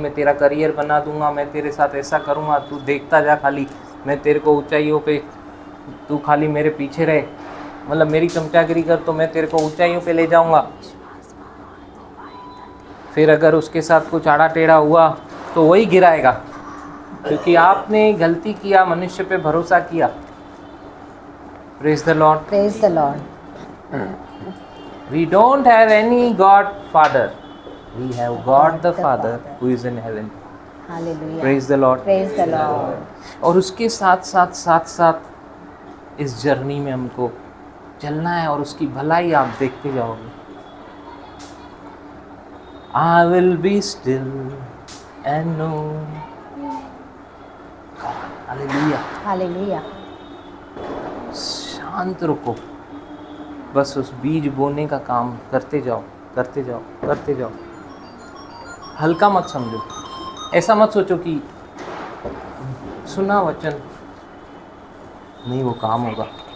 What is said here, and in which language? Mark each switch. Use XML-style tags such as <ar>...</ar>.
<hi>मैं तेरा करियर बना दूंगा, मैं तेरे साथ ऐसा करूँगा, तू देखता जा खाली, मैं तेरे को ऊंचाइयों पे, तू खाली मेरे पीछे रहे, मतलब मेरी चमचागिरी कर तो मैं तेरे को ऊंचाइयों पे ले जाऊंगा। फिर अगर उसके साथ कुछ आड़ा टेढ़ा हुआ तो वही गिराएगा, क्योंकि आपने गलती किया, मनुष्य पे भरोसा किया।</hi> <en>Praise the Lord. Praise the Lord. We don't have any God Father. We have God the Father who is in heaven. Hallelujah. Praise the Lord. Praise the Lord.</en> <hi>और उसके साथ इस जर्नी में हमको चलना है और उसकी भलाई आप देखते जाओगे।</hi> <en>I will be still and know God. Hallelujah. Hallelujah.</en> <hi>शांत रुको, बस उस बीज बोने का काम करते जाओ, करते जाओ, करते जाओ। हल्का मत समझो, ऐसा मत सोचो कि सुना वचन नहीं वो काम होगा।</hi>